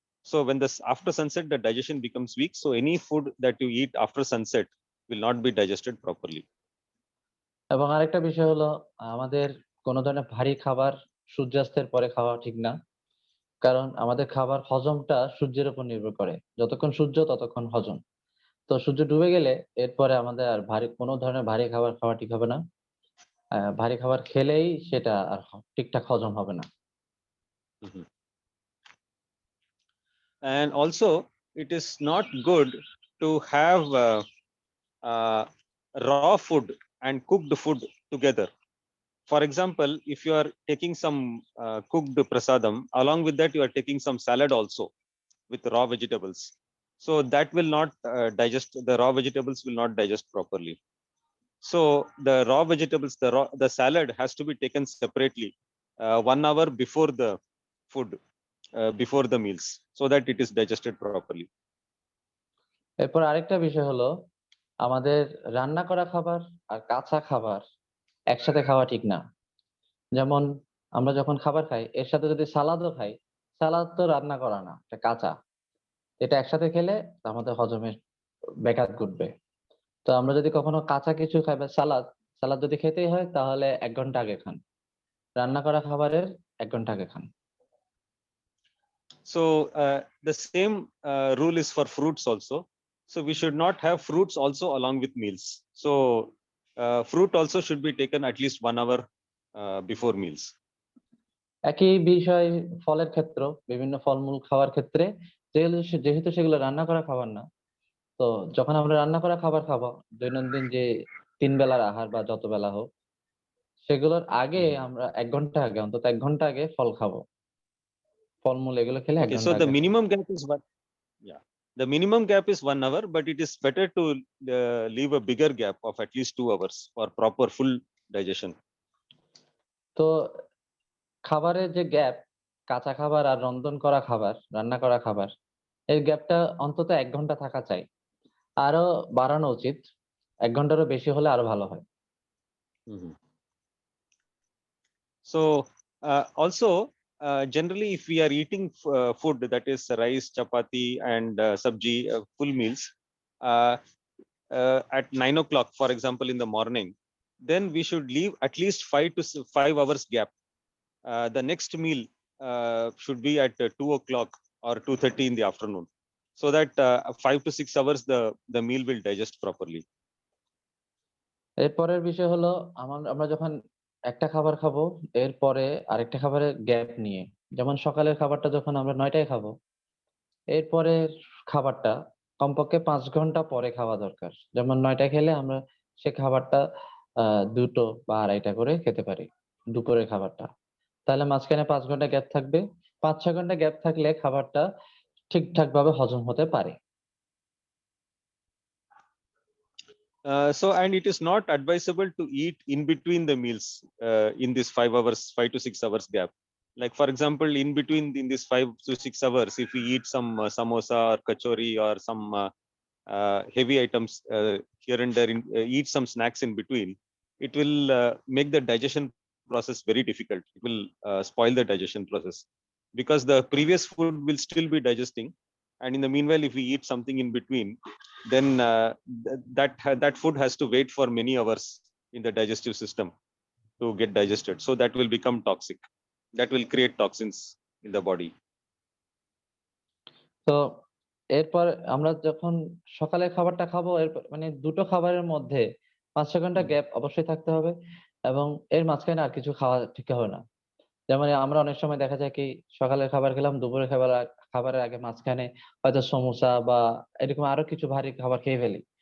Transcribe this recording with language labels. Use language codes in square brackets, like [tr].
[en] So when after sunset the digestion becomes weak, so any food that you eat after sunset will not be digested properly. [bn] এবং আরেকটা বিষয় হলো, আমাদের কোনো ধরনের ভারী খাবার সূর্যাস্তের পরে খাওয়া ঠিক না, কারণ আমাদের খাবার হজমটা সূর্যের উপর নির্ভর করে, যতক্ষণ সূর্য ততক্ষণ হজম। তো সূর্য ডুবে গেলে এরপরে আমাদের আর কোনো ধরনের ভারী খাবার খাওয়া ঠিক হবে না। ভারী খাবার খেলেই সেটা আর ঠিকঠাক হজম হবে না। [en] And also it is not good to have raw food and cooked food together. For example, if you are taking some cooked prasadam, along with that you are taking some salad also with raw vegetables, so that will not digest, the raw vegetables will not digest properly. So the raw vegetables, the salad has to be taken separately 1 hour before the food, before the meals, so that it is digested properly. [bn] এরপর আরেকটা বিষয় হলো, আমাদের রান্না করা খাবার আর কাঁচা খাবার একসাথে খাওয়া ঠিক না। যেমন আমরা যখন খাবার খাই এর সাথে যদি সালাদও খাই, সালাদ তো রান্না করা না, এটা কাঁচা। এটা একসাথে খেলে আমাদের হজমের ব্যাঘাত ঘটবে। তো আমরা যদি কখনো কাঁচা কিছু খাই বা সালাদ যদি খেতেই হয় তাহলে 1 ঘন্টা আগে খান, রান্না করা খাবারের 1 ঘন্টা আগে খান। [en] So the same rule is for fruits also. So we should not have fruits also along with meals. So fruit also should be taken at least 1 hour before meals. [bn] একই বিষয় ফলের ক্ষেত্রে, বিভিন্ন ফলমূল খাওয়ার ক্ষেত্রে যেহেতু সেগুলো রান্না করা খাবার না, তো যখন আমরা রান্না করা খাবার খাবো, দৈনন্দিন যে 3 বেলার আহার বা যত বেলা হোক, সেগুলোর আগে আমরা 1 ঘন্টা আগে, অন্তত 1 ঘন্টা আগে ফল খাবো। ফলমূল এগুলো খেলে 1 [en] Okay, so [bn] ঘন্টা [en] the [bn] আগে। [en] minimum gap is what? Yeah, the minimum gap is 1 hour, but it is better to leave a bigger gap of at least 2 hours for proper full digestion. [bn] তো খাবারের যে গ্যাপ, কাঁচা খাবার আর রন্ধন করা খাবার, রান্না করা খাবার, এর গ্যাপটা অন্তত 1 ঘন্টা থাকা চাই। আরো বাড়ানো উচিত, 1 ঘন্টারও বেশি হলে আরো ভালো হয়। Mhm. [en] So also generally, if we are eating food that is rice, chapati, and sabji, full meals uh, at 9 o'clock, for example, in the morning, then we should leave at least 5 hours gap. The next meal should be at 2 o'clock or 2:30 in the afternoon, so that 5 to 6 hours the meal will digest properly. [bn] এরপরের বিষয় হলো আমরা যখন একটা খাবার খাবো, এরপরে আরেকটা খাবারের গ্যাপ নিয়ে, যেমন সকালের খাবারটা যখন আমরা 9টায় খাবো, এরপরের খাবারটা কমপক্ষে 5 ঘন্টা পরে খাওয়া দরকার। যেমন 9টায় খেলে আমরা সে খাবারটা 2টো বা 2:30 করে খেতে পারি, দুপুরের খাবারটা। তাহলে মাঝখানে 5 ঘন্টা গ্যাপ থাকবে। 5-6 ঘন্টা গ্যাপ থাকলে খাবারটা ঠিকঠাক ভাবে হজম হতে পারে। [en] So, and it is not advisable to eat in between the meals in this 5 to 6 hours gap. Like, for example, in this 5 to 6 hours, if we eat some samosa or kachori or some heavy items here and there, eat some snacks in between, it will make the digestion process very difficult. It will spoil the digestion process, because the previous food will still be digesting, and in the meanwhile, if we eat something in between, then that food has to wait for many hours in the digestive system to get digested, so that will become toxic. That will create toxins in the body. [bn] তো এরপর আমরা যখন সকালের খাবারটা খাবো, এরপর মানে দুটো খাবারের মধ্যে 5-6 ঘন্টা গ্যাপ অবশ্যই থাকতে হবে, এবং এর মাঝখানে আর কিছু খাওয়া ঠিক হবে না। যেমন আমরা অনেক সময় দেখা যায় কি, সকালের খাবার খেলাম, দুপুরের খাবারের আগে মাঝখানে হয়তো সমোসা বা এরকম আরো কিছু ভারী খাবার খেয়ে ফেলি।